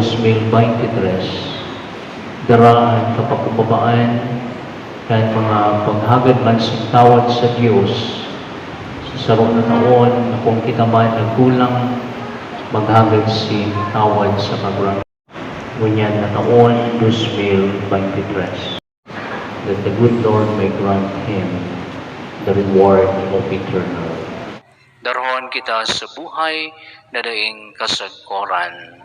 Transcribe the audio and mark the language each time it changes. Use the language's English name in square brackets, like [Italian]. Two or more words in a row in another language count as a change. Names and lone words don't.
[Bikol] 2023 dara ang kapakubabaan kay mga paghagad man sing tawad sa Dios sa saro na taon na kung kita man nagkulang maghagad sin tawad sa kagurangan ngunyan na taon 2023 [English] that the good Lord may grant him the reward of eternal. [Bikol] Darhon kita sa buhay na daing kasagkoran.